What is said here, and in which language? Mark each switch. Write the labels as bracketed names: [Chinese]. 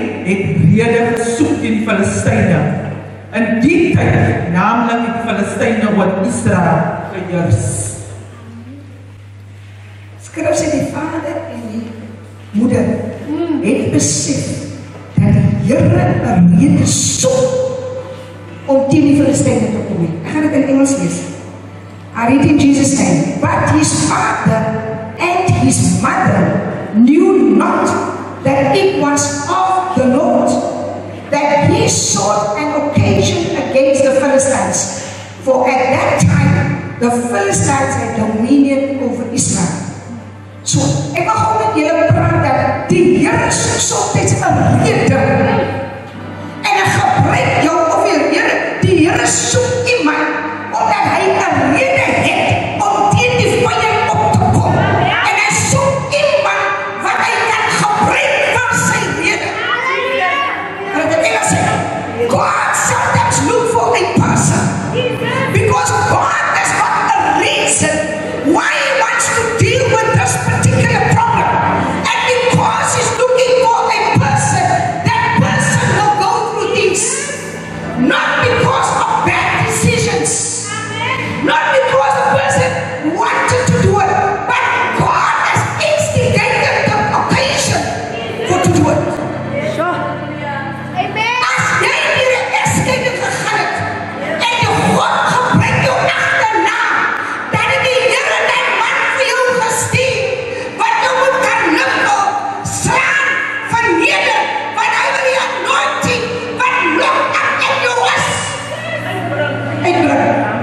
[Afrikaans] het rede gesoek teen die Filistyne. In die tyd, naamlik het die Filistyne oor Israel geheers. Skrif sê die vader en die moeder het besef dat die Here 'n rede soek om teen die Filistyne te kom. Ek gaan dit in Engels lees. [English] I read in Jesus' name. But his father and his mother knew not that it was of the Lord, that he sought an occasion against the Philistines. For at that time, the Philistines had dominion over Israel. [Afrikaans] So, ek wil gewoon met julle praat dat die Here soek soms 'n rede. En hy gebruik jou of die Here soek iemand omdat hy 'n rede het om teen die vyand op te kom. En hy soek iemand wat hy kan gebruik vir sy rede. En dit wil sê, [English] God sometimes look for a person because God has got a reason why he wants to deal with this particular problem. And because he's looking for a person, that person will go through things. Not because of bad decisions. Not because the person wanted to do it, but God has instigated the occasion for to do it. [Afrikaans] As jy hier 'n egskeiding gegaan het en jou God gebruik jou agterna, dan het die Here net man vir jou gestuur wat jou moet kan lukken, slaan, verneder, want hy wil die anointing wat lock up in jou is. Uitbring.